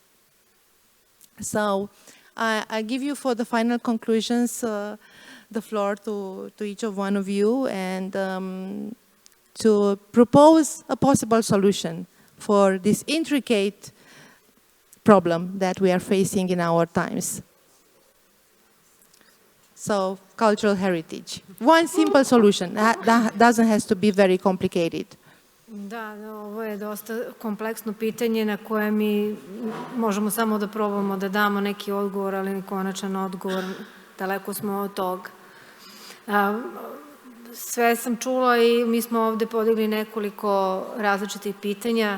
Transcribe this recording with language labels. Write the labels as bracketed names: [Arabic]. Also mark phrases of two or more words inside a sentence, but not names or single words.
[English] So I give you, for the final conclusions, the floor to each of one of you, and to propose a possible solution for this intricate problem that we are facing in our times. So, cultural heritage. One simple solution. That doesn't have to be very complicated. [Serbian] Da, ovo je dosta kompleksno pitanje na koje mi možemo samo da probamo da damo neki odgovor, ali konačan odgovor, daleko smo od toga. Sve sam čula i mi smo ovde podigli nekoliko različitih pitanja.